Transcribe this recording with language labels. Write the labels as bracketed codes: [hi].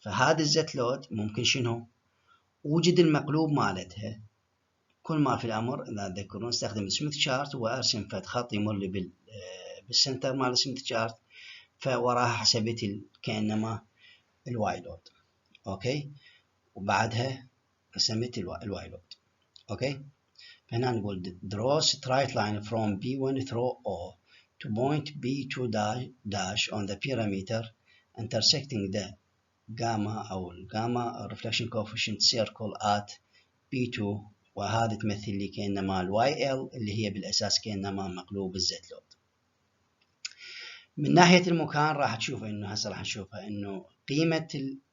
[ar] فهذا الزت لود ممكن شنو؟ اوجد المقلوب مالتها، كل ما في الامر اذا تذكرون استخدم السميث شارت وارسم فد خط يمر لي بالسنتر مال السميث شارت، فوراها حسبت كانما الواي لود. اوكي، وبعدها رسمت الواي لود. اوكي، فهنا نقول [en] draw straight line from B1 through O to point B2 dash on the parameter intersecting the gamma [ar] أو الجاما [en] reflection coefficient circle at B2، [ar] وهذا تمثل لي كأنما YL اللي هي بالأساس كأنما مقلوب الزت لود. من ناحية المكان راح تشوف إنه هسه راح نشوفها إنه قيمة